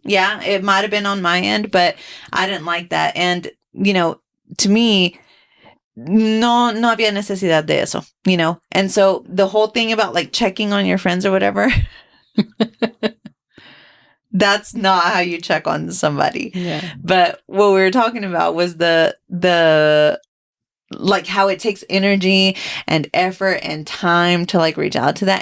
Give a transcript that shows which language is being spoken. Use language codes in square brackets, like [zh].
[en] Yeah, it might have been on my end, but I didn't like that. And, you know, to me, [es] no había necesidad de eso, [en] you know? And so the whole thing about like checking on your friends or whatever, that's not how you check on somebody. Yeah. But what we were talking about was the like how it takes energy and effort and time to like reach out to that.